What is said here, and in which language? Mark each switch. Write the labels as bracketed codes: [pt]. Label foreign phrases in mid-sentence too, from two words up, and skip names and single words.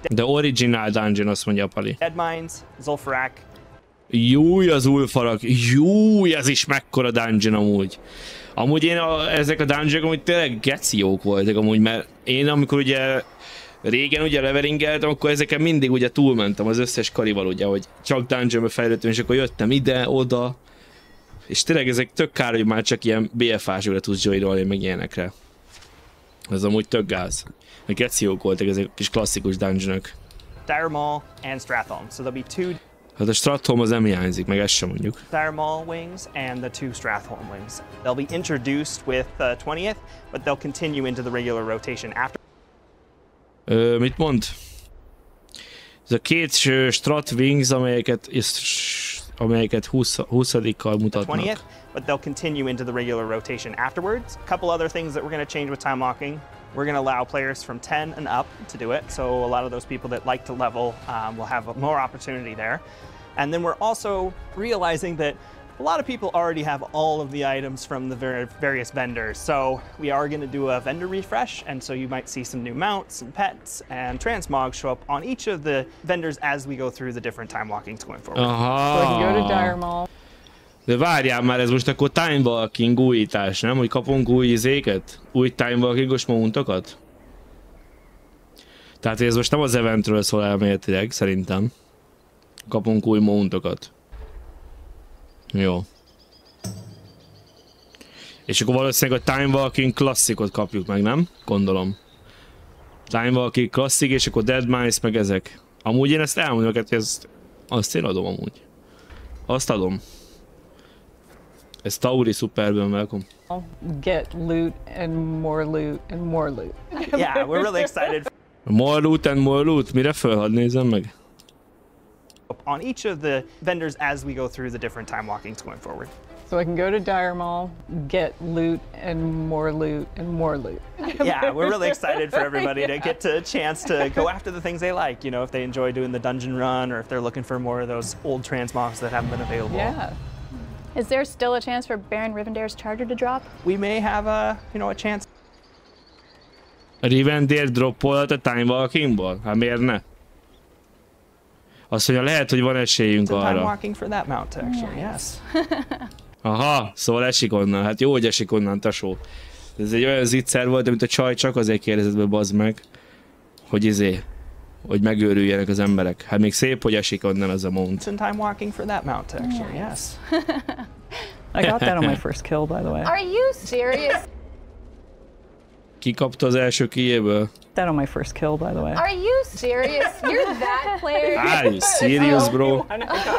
[en] The original dungeon, [hu] azt mondja a Pali. Dead Mines, Zul'Farrak. Júj, az Ulfarak. Júj, ez is mekkora dungeon amúgy. Amúgy én ezek a dungeonok amúgy tényleg geciók voltak amúgy, mert én amikor ugye régen ugye leveringeltem, akkor ezeken mindig ugye túlmentem az összes karival ugye, hogy csak dungeonbe fejlődtem, és akkor jöttem ide, oda. És tényleg ezek tök kár, hogy már csak ilyen BFA-sokra tudsz joinolni, meg ilyenekre. Ez amúgy tök gáz. A geciók voltak ezek a kis klasszikus dungeonok. [en] Dire Maul and Stratholme. So there'll be two [hu] Hát a Stratholme az nem hiányzik, meg ezt sem mondjuk. [en] Dire Maul wings and the two Stratholme wings. They'll be introduced with the 20th, but they'll continue into the regular rotation after. [hu] Mit mond? Ez a két [en] Strat Wings, [hu] amelyeket 20-kal mutatnak. [en] 20th, but they'll continue into the regular rotation afterwards. A couple other things that we're going to change with time walking. We're going to allow players from 10 and up to do it, so a lot of those people that like to level will have more opportunity there. And then we're also realizing that a lot of people already have all of the items from the various vendors, so we are going to do a vendor refresh, and so you might see some new mounts and pets and transmog show up on each of the vendors as we go through the different time walkings going forward. So I can go to Dire Maul. [hu] De várjál már, ez most akkor Timewalking újítás, nem? Hogy kapunk új izéket? Új Timewalkingos mountokat? Tehát ez most nem az eventről szól elméletileg, szerintem. Kapunk új mountokat. Jó. És akkor valószínűleg a Timewalking klasszikot kapjuk meg, nem? Gondolom. Timewalking klasszik, és akkor Dead Mice, meg ezek. Amúgy én ezt elmondom, hogy azt én adom amúgy. Azt adom. Ez Tauri Superből, [en] welcome. Get loot and more loot and more loot. Yeah, we're really excited. More loot and more loot. [hu] Mire föl? Hadd nézzem meg. [en] On each of the vendors as we go through the different time walkings going forward. So I can go to Dire Maul, get loot and more loot and more loot. Yeah, we're really excited for everybody to get a chance to go after the things they like. You know, if they enjoy doing the dungeon run or if they're looking for more of those old transmogs that haven't been available. Yeah. Is there still a chance for Baron Rivendare's charger to drop? We may have a chance. [hu] Rivendare droppolhat a Timewalkingból? Hát miért ne? Azt mondja, lehet, hogy van esélyünk Time arra. [en] walking for that mount, actually, yes. [hu] Aha, szóval esik onnan. Hát jó, hogy esik onnan, tesó. Ez egy olyan zicser volt, amit a csaj csak azért kérdezett be, bazd meg, hogy hogy megőrüljenek az emberek. Hát még szép, hogy esik onnan az a mount. [en] Time walking for that mount, actually, yes. I got that on my first kill, by the way. Are you serious? [hu] Ki kapta az első kijéből? [en] That on my first kill, by the way. Are you serious? You're that player? Are you serious, bro?